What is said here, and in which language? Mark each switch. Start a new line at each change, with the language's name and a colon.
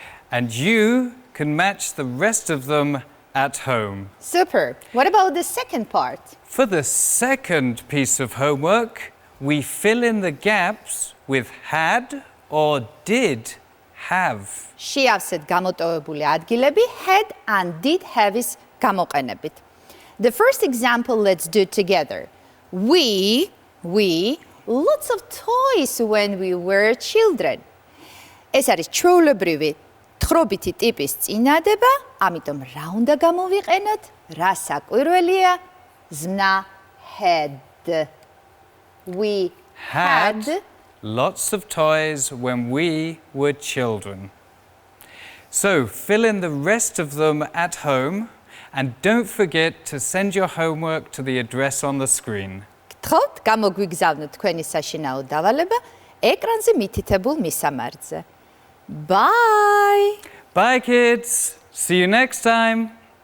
English: And you can match the rest of them at home. Super. What about the second part? For the second piece of homework, we fill in the gaps with had or did have.
Georgian: შეავსეთ გამოტოვებული ადგილები had and did have-ის გამოყენებით.
English: The first example let's do together. We lots of toys when we were children.
Georgian: ეს არის ჩვეულებრივი თხრობითი ტიპის წინადება, ამიტომ რა უნდა გამოვიყენოთ? რა საკვირველია? ზმნა had.
English: We had lots of toys when we were children. So fill in the rest of them at home and don't forget to send your homework to the address on the screen.
Georgian: გთხოვთ, გამოგვიგზავნოთ თქვენი საშინაო დავალება ეკრანზე მითითებულ მისამართზე. Bye!
English: Bye kids! See you next time!